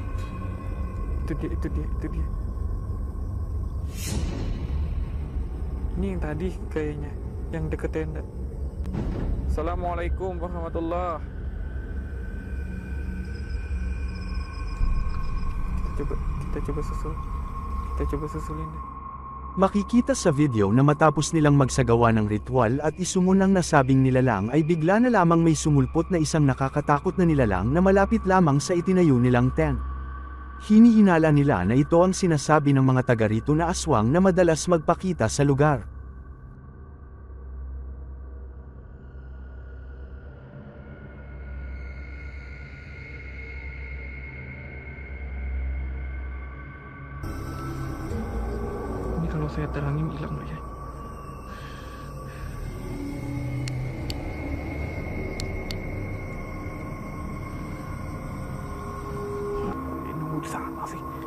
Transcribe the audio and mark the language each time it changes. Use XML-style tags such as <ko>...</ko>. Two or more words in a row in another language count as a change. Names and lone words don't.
<id>Ini yang tadi kayaknya, yang deket tenda.</id> <ar>السلام عليكم ورحمة الله.</ar> <id>Kita coba susulin deh.</id> <tl>Makikita sa video na matapos nilang magsagawa ng ritual at isumun ng nasabing nilalang ay bigla na lamang may sumulpot na isang nakakatakot na nilalang na malapit lamang sa itinayo nilang tent. Hinihinala nila na ito ang sinasabi ng mga taga rito na aswang na madalas magpakita sa lugar.</tl> <id>Ini kalau saya terangin hilang nggak ya? Ini nunggu di sana sih.</id>